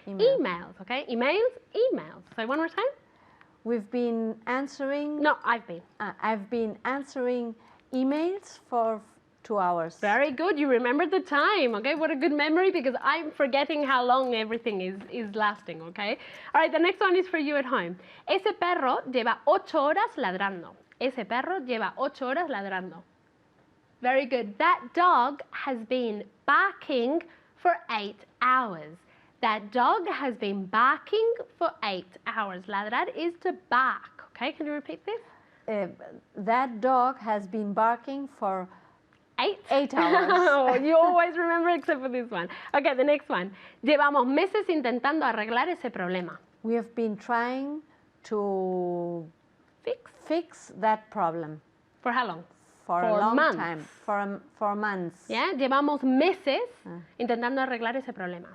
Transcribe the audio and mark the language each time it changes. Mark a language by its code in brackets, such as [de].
[en] Emails, okay? Emails, emails. So one more time. We've been answering... No, I've been. I've been answering emails for 2 hours. Very good. You remember the time, okay? What a good memory, because I'm forgetting how long everything is lasting, okay? All right, the next one is for you at home. [es] Ese perro lleva 8 horas ladrando. Ese perro lleva 8 horas ladrando. [en] Very good. That dog has been barking for 8 hours. That dog has been barking for 8 hours. Ladrar is to bark, okay? Can you repeat this? That dog has been barking for 8 hours. Oh, you always remember except for this one. Okay, the next one. [es] Llevamos meses intentando arreglar ese problema. [en] We have been trying to fix that problem. For how long? For a long time. For months. [es] Yeah, llevamos meses intentando arreglar ese problema.